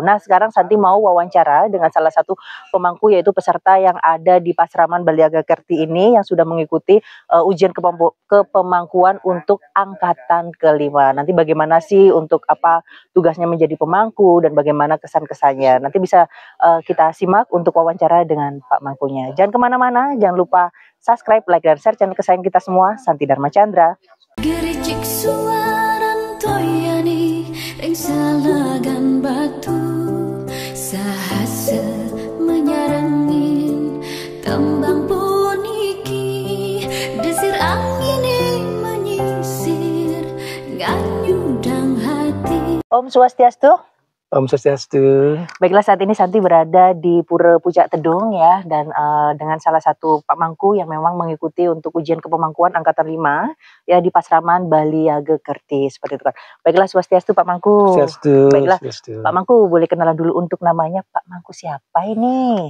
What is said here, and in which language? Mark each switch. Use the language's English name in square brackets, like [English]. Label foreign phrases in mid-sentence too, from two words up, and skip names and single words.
[Indonesian] Nah, sekarang Santi mau wawancara dengan salah satu pemangku, yaitu peserta yang ada di Pasraman Baliaga Kerti ini yang sudah mengikuti ujian kepemangkuan untuk angkatan kelima. Nanti bagaimana sih untuk apa tugasnya menjadi pemangku dan bagaimana kesan-kesannya. Nanti bisa kita simak untuk wawancara dengan Pak Mangkunya. Jangan kemana-mana, jangan lupa [English] subscribe, like, [Indonesian] dan share channel kesayangan kita semua, Santi Dharma Chandra. [Balinese] Gericik suaran toyani ring salagan batu sahase menyarangin tembang puniki desir angin menyisir nganyudang hati. Om Swastiastu. Om Swastiastu. [Indonesian] Baiklah, saat ini Santi berada di Pura Pucak Tedung ya, dan dengan salah satu Pak Mangku yang memang mengikuti untuk ujian kepemangkuan angkatan 5 ya di Pasraman Baliaga Kerti, seperti itu kan. Baiklah, Swastiastu Pak Mangku. Swastiastu. Baiklah, Swastiastu. Pak Mangku boleh kenalan dulu untuk namanya. Pak Mangku siapa ini?